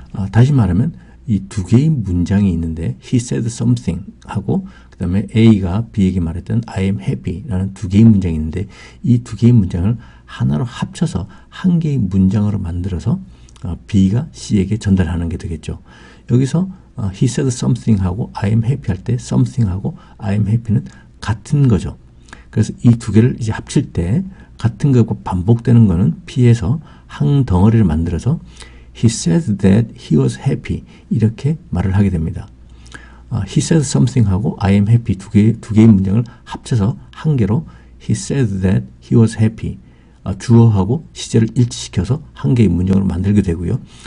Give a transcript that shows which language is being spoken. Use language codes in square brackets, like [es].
[ko] 다시 말하면 이 두 개의 문장이 있는데 [en] He said something [ko] 하고 그 다음에 A가 B에게 말했던 [en] I am happy [ko] 라는 두 개의 문장이 있는데 이 두 개의 문장을 하나로 합쳐서 한 개의 문장으로 만들어서 B가 C에게 전달하는 게 되겠죠. 여기서 [en] He said something [ko] 하고 [en] I am happy [ko] 할 때 something 하고 I am happy는 같은 거죠. 그래서 이 두 개를 이제 합칠 때 같은 거고 반복되는 거는 B에서 한 덩어리를 만들어서 [en] He said that he was happy [ko] 이렇게 말을 하게 됩니다. [en] He said something [ko] 하고 [en] I am happy [ko] 두 개의 문장을 합쳐서 한 개로 [en] He said that he was happy [ko] 주어하고 시제를 일치시켜서 한 개의 문장으로 만들게 되고요.